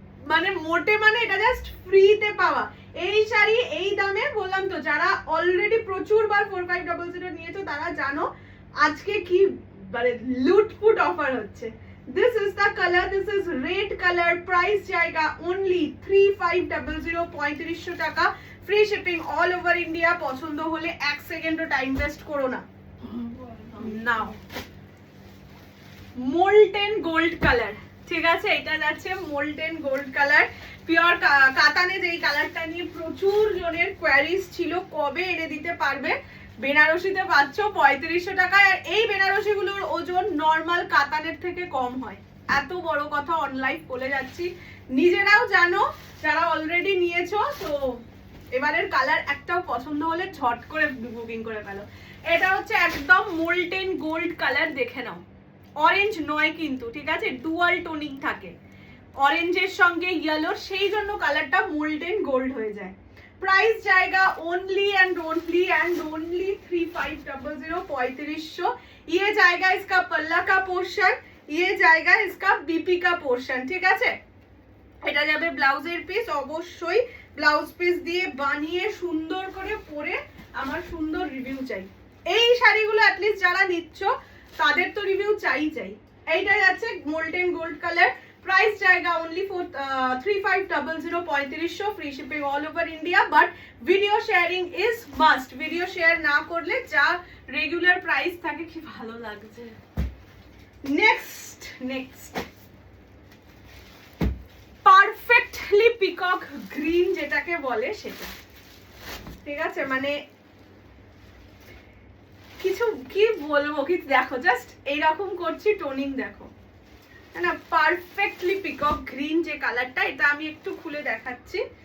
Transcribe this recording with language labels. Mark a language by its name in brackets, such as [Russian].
[Bangla] মানে মোটে মানে এটা জাস্ট ফ্রিতে পাওয়া এই শাড়ি এই দামে। বললাম তো যারা অলরেডি প্রচুর বার 4500 নিয়েছো তারা জানো আজকে কি মানে লুটপুট অফার হচ্ছে। [English] This is the color, this is red color. Price जाएगा only 3500, [Bangla] 3500 টাকা। [English] Free shipping all over India. [Bangla] পছন্দ হলে 1 সেকেন্ডও টাইম ওয়েস্ট করো না, নাও। মোল্টেন গোল্ড কালার, ঠিক আছে, এটা যাচ্ছে মোল্টেন গোল্ড কালার। পিওর কাতানে যেই কালারটা নিয়ে প্রচুর জনের কোয়ারিজ ছিল, কবে এনে দিতে পারবে। বেনারসিতে পাচ্ছ 3500 টাকায়। আর এই বেনারসিগুলোর ওজন নর্মাল কাতানের থেকে কম হয়। এত বড় কথা অনলাইন বলে যাচ্ছি, নিজেরাও জানো যারা অলরেডি নিয়েছো। তো এবারের কালার একটাও পছন্দ হলে ঝট করে বুকিং করে ফেলো। এটা হচ্ছে একদম মোল্টেন গোল্ড কালার, দেখে নাও। অরেঞ্জ নয় কিন্তু, ঠিক আছে, ডুয়াল টোনিং থাকে অরেঞ্জের সঙ্গে ইয়েলো, সেই জন্য কালারটা মোল্টেন গোল্ড হয়ে যায়। [Hindi] प्राइस जाएगा [English] only and only [Hindi] 3500, 3500। ये जाएगा इसका पल्ला का पोर्शन, ये जाएगा इसका बीपी का पोर्शन, [Bangla] ঠিক আছে। এটা যাবে ব্লাউজের পিস। অবশ্যই ব্লাউজ পিস দিয়ে বানিয়ে সুন্দর করে পরে আমার সুন্দর রিভিউ চাই। এই শাড়িগুলো অ্যাটলিস্ট যারা নিচ্ছ তাদের তো রিভিউ চাই। এইটা যাচ্ছে গোল্ডেন গোল্ড কালার। [Hindi] प्राइस जाएगा only 3500, 3500। [English] Free shipping all over India. But video sharing is must. [Bangla] Video share ना করলে যা রেগুলার প্রাইস থাকে কি ভালো লাগছে। নেক্সট পারফেক্টলি পিকক গ্রিন যেটাকে বলে সেটা, ঠিক আছে। মানে কিছু কি বলবো, কি দেখো জাস্ট এইরকম করছি, টোনিং দেখো না, পারফেক্টলি পিকক গ্রিন যে কালারটা, এটা আমি একটু খুলে দেখাচ্ছি।